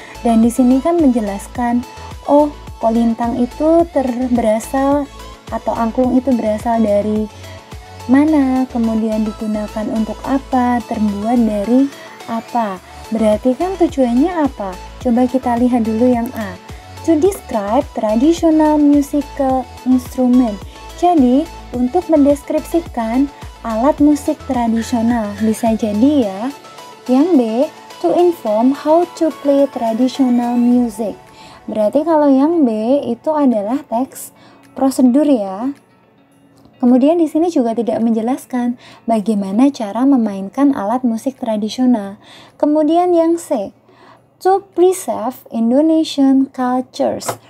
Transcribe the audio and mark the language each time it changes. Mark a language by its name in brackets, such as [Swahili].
[Indonesian] Dan di sini kan menjelaskan, oh kolintang itu berasal atau angklung itu berasal dari mana, kemudian digunakan untuk apa, terbuat dari apa. Berarti kan tujuannya apa? Coba kita lihat dulu yang A. [English] To describe traditional musical instrument. [Indonesian] Jadi, untuk mendeskripsikan alat musik tradisional, bisa jadi ya. Yang B, [English] to inform how to play traditional music. [Indonesian] Berarti kalau yang B itu adalah teks prosedur ya. Kemudian di sini juga tidak menjelaskan bagaimana cara memainkan alat musik tradisional. Kemudian yang C, [English] to preserve Indonesian cultures.